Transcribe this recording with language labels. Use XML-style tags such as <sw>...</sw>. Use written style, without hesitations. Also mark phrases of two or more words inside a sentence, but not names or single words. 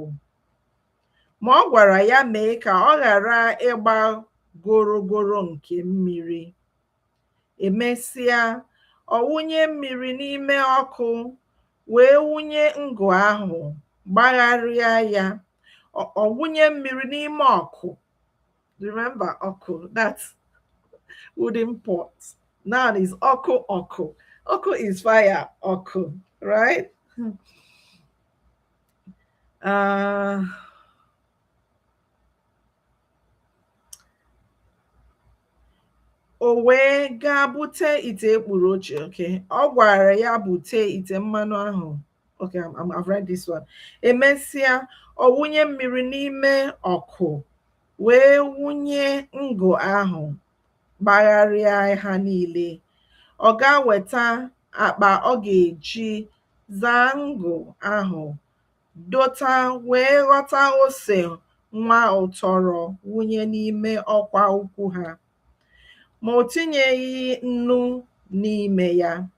<ig>Ma ọ gwara ya mee ka ọ ghara ịgba gorogoro nke mmiri. Emesịa, ọ wụnye mmiri n'ime ọkụ, wee wụnye ngụ ahụ, gbagharịa ya. Ọ wụnye mmiri n'ime ọkụ.</ig> <en>Remember ọkụ, that's wooden pot. Now is</en> <ig>ọkụ ọkụ.</ig> <en>Ọkụ is fire, ọkụ, right?</en> <ig>O wee gaa bute ite ekpuru ochie. Okay, ọ gwara ya bute ite mmanụ ahụ.</ig> <en>Okay, I've read this one.</en> <ig>Emesịa, ọ wụnye mmiri n'ime ọkụ, wee wụnye ngụ ahụ, gbagharịa ha niile. Ọ ga-weta akpa ọ ga-eji zaa ngụ ahụ, dota wee ghọta ose nwa ụtọrọ wụnye n'ime ọkwa ukwu ha, ma o tinyeghị nnu n'ime ya.</ig>